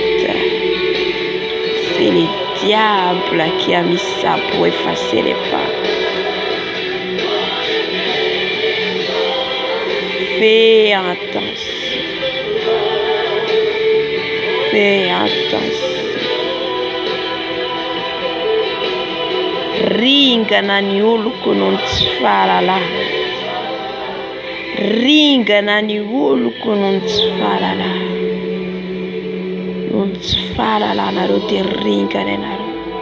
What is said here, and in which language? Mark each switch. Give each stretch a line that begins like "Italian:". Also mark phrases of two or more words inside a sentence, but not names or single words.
French: C'est le diable qui a mis ça pour effacer les pas. Fais attention. Fais attention.
Malagasy: Ringana ny oloko noho ny tsy fahalalana. Ringana ny oloko noho ny tsy fahalalana. Noho ny tsy fahalalana dia ringana ianareo.